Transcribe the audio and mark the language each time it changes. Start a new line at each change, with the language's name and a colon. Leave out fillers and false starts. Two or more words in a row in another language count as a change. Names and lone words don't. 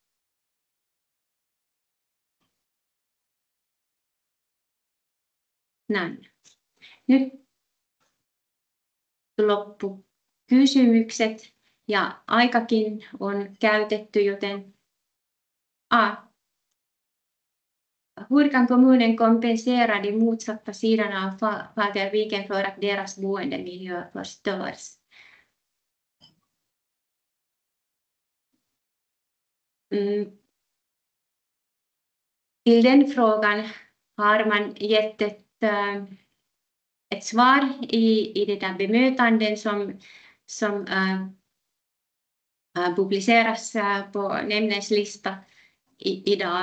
Finnish: Näin. Nyt loppu kysymykset ja aikakin on käytetty, joten
Swedish: hur kan kommunen kompensera de motsatta sidorna av Fagerviken för att deras boendemiljö förstörs? Till den frågan har man gett ett svar i det där bemötanden som publiceras på nämndens lista idag.